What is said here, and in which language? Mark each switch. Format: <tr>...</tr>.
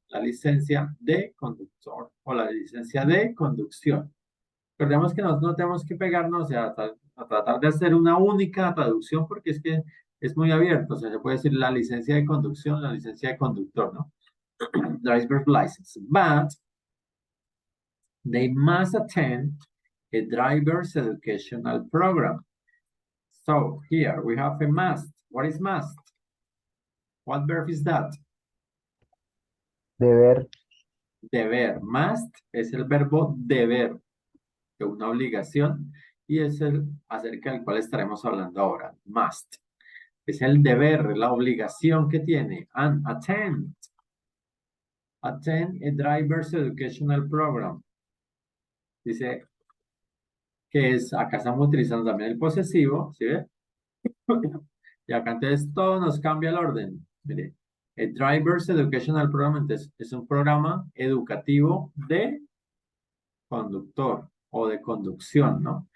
<es>La licencia de conductor o la licencia de conducción. Recordemos que no tenemos que pegarnos a tratar de hacer una única traducción porque es que es muy abierto. O sea, se puede decir la licencia de conducción, la licencia de conductor, ¿no?</es> <en>Driver's license. But they must attend a driver's educational program. So here we have a must. What is must? What verb is that?</en> <es>Deber. Deber. Must es el verbo deber, de una obligación, y es el acerca del cual estaremos hablando ahora. Must. Es el deber, la obligación que tiene.</es> <en>And attend. Attend a driver's educational program.</en> <es>Dice que es, acá estamos utilizando también el posesivo, ¿sí ve? Y acá entonces todo nos cambia el orden. Mire, el Driver's Educational Program entonces, es un programa educativo de conductor o de conducción, ¿no?</es>